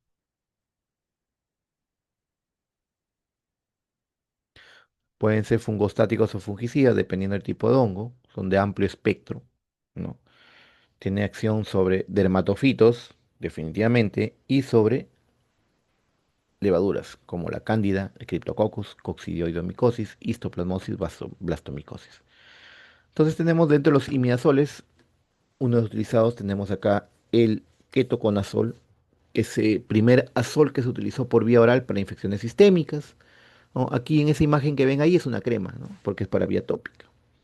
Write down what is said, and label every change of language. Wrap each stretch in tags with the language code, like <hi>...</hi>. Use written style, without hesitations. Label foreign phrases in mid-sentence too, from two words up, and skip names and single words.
<es>Pueden ser fungostáticos o fungicidas, dependiendo del tipo de hongo. Son de amplio espectro, ¿no? Tiene acción sobre dermatofitos, definitivamente, y sobre levaduras, como la cándida, el Cryptococcus, coccidioidomicosis, histoplasmosis, blastomicosis. Entonces tenemos dentro de los imidazoles, uno de los utilizados, tenemos acá el ketoconazol, ese primer azol que se utilizó por vía oral para infecciones sistémicas, ¿no? Aquí en esa imagen que ven ahí es una crema, ¿no? Porque es para vía tópica.</es>